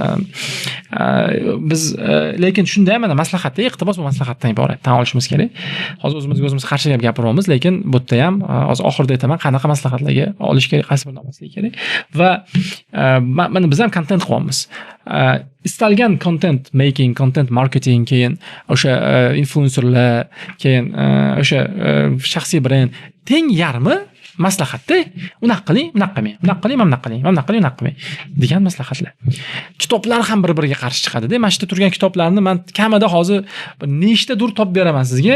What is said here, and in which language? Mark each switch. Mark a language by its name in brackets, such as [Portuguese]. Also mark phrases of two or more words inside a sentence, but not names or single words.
[Uzbek] Biz lekin shunda ham maslahatda, iqtibos bu maslahatdan iborat. Tan olishimiz kerak. Hozir o'zimizga o'zimiz qarshi gap gapiryapmiz, lekin bu yerda ham hozir oxirida aytaman, qanaqa maslahatlarga olish kerak, qaysi birini olmaslik kerak. Va mana biz ham kontent qilyapmiz. [English] Istalgan content making, content marketing, [Uzbek] keyin o'sha influencerlar, keyin o'sha shaxsiy brend teng yarmi maslahatda. Unaqa qiling, bunaqa qilmang. Bunaqa qiling, mana bunaqa qiling. Mana bunaqa qiling, bunaqa qilmang degan maslahatlar. Kitoblar ham bir-biriga qarshi chiqadi-da. Mana shu turgan kitoblarni men kamida hozir nechta dur topib beraman sizga.